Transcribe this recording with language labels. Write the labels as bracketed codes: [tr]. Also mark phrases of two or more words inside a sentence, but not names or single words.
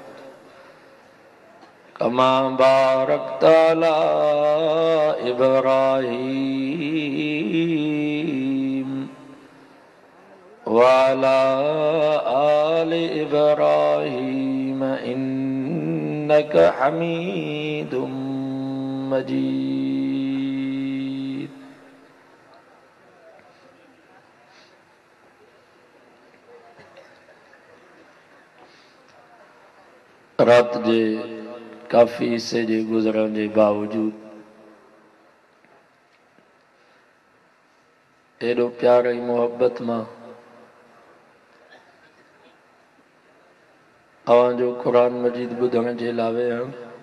[ar] كما باركت على إبراهيم وعلى آل إبراهيم إنك حميد مجيد. [sd] रात जे काफ़ी हिस्से जे गुज़रण जे बावजूद एॾो प्यार ऐं मोहब्बत मां अवां जो क़ुरान मजीद ॿुधण जे लाइ विया आहियूं।